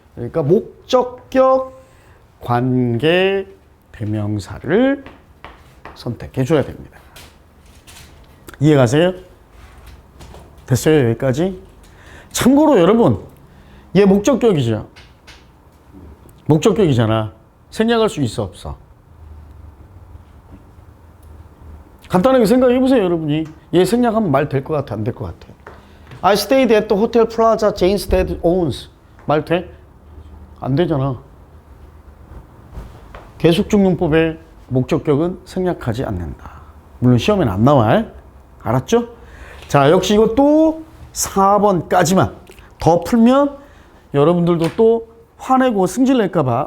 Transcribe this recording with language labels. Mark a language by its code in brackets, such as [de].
[ko] 그러니까 목적격 관계 대명사를 선택해 줘야 됩니다. 이해가세요? 됐어요? 여기까지? 참고로 여러분, 얘 목적격이죠. 목적격이잖아. 생략할 수 있어 없어? 간단하게 생각해 보세요, 여러분이. 얘 생략하면 말 될 것 같아, 안 될 것 같아? [en] I stayed at the hotel plaza Jane's dad owns. [ko] 말 돼? 안 되잖아. 계속적 용법의 목적격은 생략하지 않는다. 물론 시험에는 안 나와. 알았죠? 자, 역시 이것도 4번까지만 더 풀면 여러분들도 또 화내고 승질 낼까봐.